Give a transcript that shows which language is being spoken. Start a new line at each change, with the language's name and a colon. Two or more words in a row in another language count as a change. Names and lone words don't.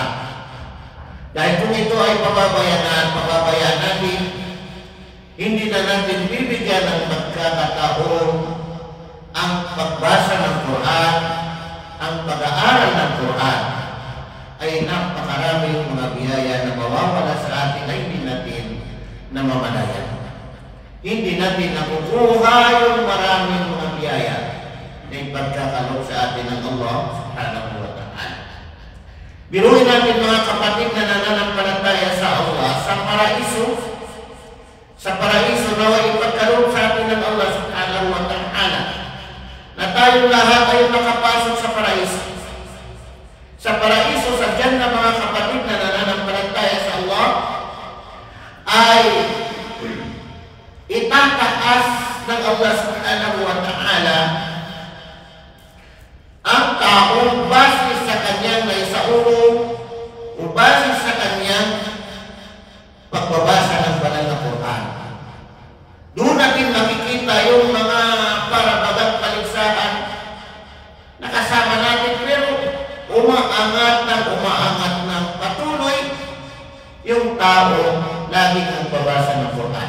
Filipino: Dahil kung ito ay pababayaan natin, hindi na natin bibigyan ng magkakataon ang pagbasa ng Quran, ang pag-aaral ng Quran, ay napakaraming mga biyaya na mawawala sa atin ay hindi natin namamalayan. Hindi natin nakukuha yung maraming mga biyaya na ipagkakaloob sa atin ng Allah
Arabic: سبحانه وتعالى.
Filipino: Biruin natin mga kapatid na nananampalataya sa Allah, sa paraiso na ipagkaloob sa atin ng Allah
Arabic: سبحانه وتعالى,
Filipino: na tayong lahat ay makapasok sa paraiso. Sa paraiso, sa Jannah, mga kapatid na nananampalataya sa Allah, ay itataas ng Allah
Arabic: سبحانه وتعالى
Filipino: ang taong base sa kanyang naisaulo o base sa kanyang pagbabasa ng banal na Quran. Doon natin makikita yung mga parabagang paligsahan na kasama natin, pero umaangat ng patuloy yung tao laging nagbabasa ng Quran.